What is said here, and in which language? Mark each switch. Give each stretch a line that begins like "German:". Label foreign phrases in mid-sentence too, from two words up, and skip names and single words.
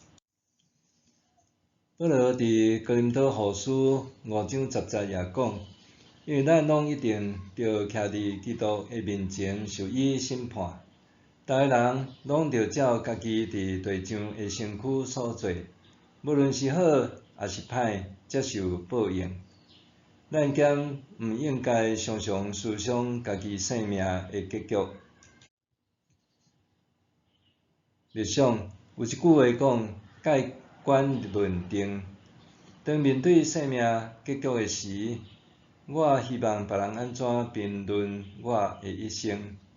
Min Nan Chinese: 保罗伫哥林多后书5章10节也讲，因为咱拢一定着徛伫基督的面前受伊审判。逐个人拢着照家己伫地上的身躯所做，无论是好也是歹，接受报应。咱兼毋应该常常思想家己生命的结局。历想有一句话讲：盖棺论定。当面对生命结局的时，我希望别人安怎评论我的一生。